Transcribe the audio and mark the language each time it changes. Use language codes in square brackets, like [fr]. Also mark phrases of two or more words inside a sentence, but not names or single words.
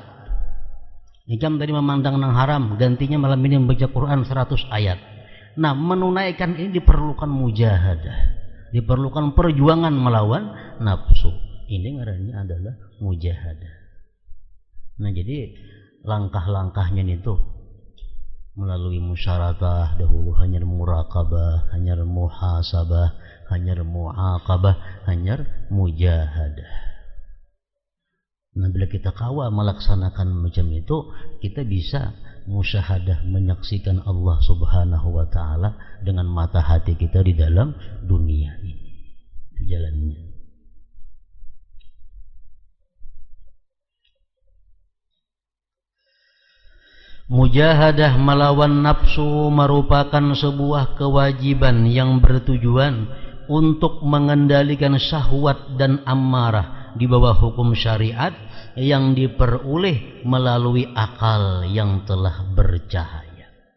[id] Jam tadi memandang nang haram, gantinya malam ini membaca Quran 100 ayat. Nah, menunaikan ini diperlukan mujahadah, diperlukan perjuangan melawan nafsu. [bjn] Ini ngarannya adalah mujahadah. Nah, jadi langkah-langkahnya itu melalui musyaratah dahulu, hanyar muraqabah, hanyar muhasabah, hanyar muaqabah, hanyar mujahadah. Nah, bila kita kawa melaksanakan macam itu, kita bisa musyahadah, menyaksikan Allah [ar] سبحانه وتعالى [bjn] dengan mata hati kita di dalam dunia ini, di jalannya. [id] Mujahadah melawan nafsu merupakan sebuah kewajiban yang bertujuan untuk mengendalikan syahwat dan amarah di bawah hukum syariat yang diperoleh melalui akal yang telah bercahaya.